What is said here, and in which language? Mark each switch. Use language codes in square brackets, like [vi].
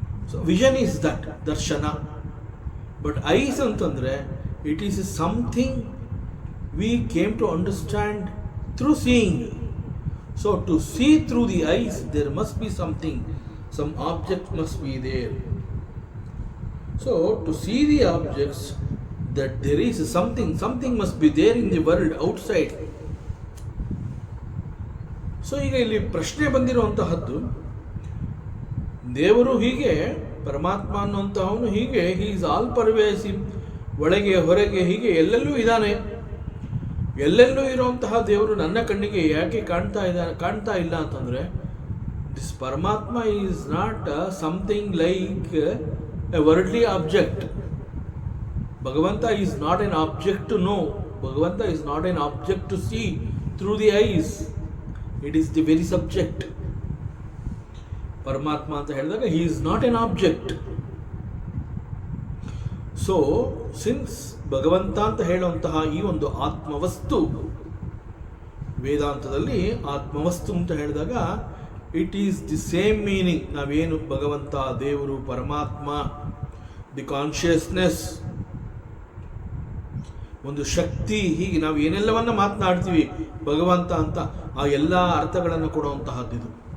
[en] So vision is that, darshana. But eyes antandre, it is something we came to understand through seeing. So to see through the eyes, there must be something, some object must be there. So to see the objects, that there is something must be there in the world outside. [kn] So ಈಗ ಇಲ್ಲಿ ಪ್ರಶ್ನೆ ಬಂದಿರುವಂತಹದ್ದು, ದೇವರು ಹೀಗೆ, ಪರಮಾತ್ಮ ಅನ್ನುವಂತಹವನು ಹೀಗೆ, [en] he is all pervasive, [kn] ಒಳಗೆ ಹೊರಗೆ ಹೀಗೆ ಎಲ್ಲೆಲ್ಲೂ ಇದ್ದಾನೆ. ಎಲ್ಲೆಲ್ಲೂ ಇರುವಂತಹ ದೇವರು ನನ್ನ ಕಣ್ಣಿಗೆ ಯಾಕೆ ಕಾಣ್ತಾ ಇಲ್ಲ ಅಂತಂದರೆ, [en] This ಪರಮಾತ್ಮ is not something like a worldly object. ಭಗವಂತ is not an object to know. Bhagavanta is not an object to see through the eyes. It is the very subject. [kn] ಪರಮಾತ್ಮ ಅಂತ ಹೇಳಿದಾಗ [en] he is not an object. So since [kn] ಭಗವಂತ ಅಂತ ಹೇಳುವಂತಹ ಈ ಒಂದು ಆತ್ಮವಸ್ತು, ವೇದಾಂತದಲ್ಲಿ ಆತ್ಮವಸ್ತು ಅಂತ ಹೇಳಿದಾಗ [en] It is the same meaning. [kn] ನಾವೇನು ಭಗವಂತ, ದೇವರು, ಪರಮಾತ್ಮ, ದಿ ಕಾನ್ಷಿಯಸ್ನೆಸ್, ಒಂದು ಶಕ್ತಿ, ಹೀಗೆ ನಾವು ಏನೆಲ್ಲವನ್ನ ಮಾತನಾಡ್ತೀವಿ ಭಗವಂತ ಅಂತ, ಆ ಎಲ್ಲ ಅರ್ಥಗಳನ್ನು ಕೊಡುವಂತಹದ್ದಿದು.